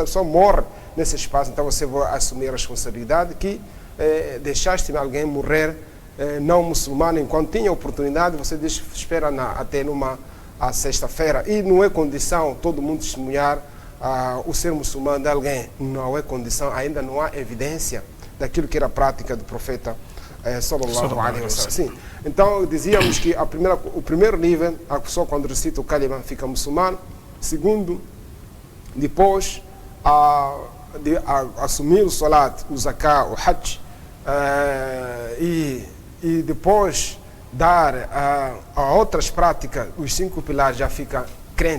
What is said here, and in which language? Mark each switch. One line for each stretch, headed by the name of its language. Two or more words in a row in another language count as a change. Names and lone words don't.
Portuguese: a pessoa morre nesse espaço, então você vai assumir a responsabilidade que deixaste alguém morrer não muçulmano, enquanto tinha oportunidade, você espera até a sexta-feira, e não é condição todo mundo testemunhar o ser muçulmano de alguém, não é condição, ainda não há evidência daquilo que era a prática do profeta
Arabic: صلى الله عليه وسلم.
Portuguese: Sim. Então dizíamos que o primeiro nível, a pessoa quando recita o kalima fica muçulmano. Segundo, depois de assumir o salat, o zakat, o hajj, e depois dar a outras práticas, os 5 pilares, já fica crente.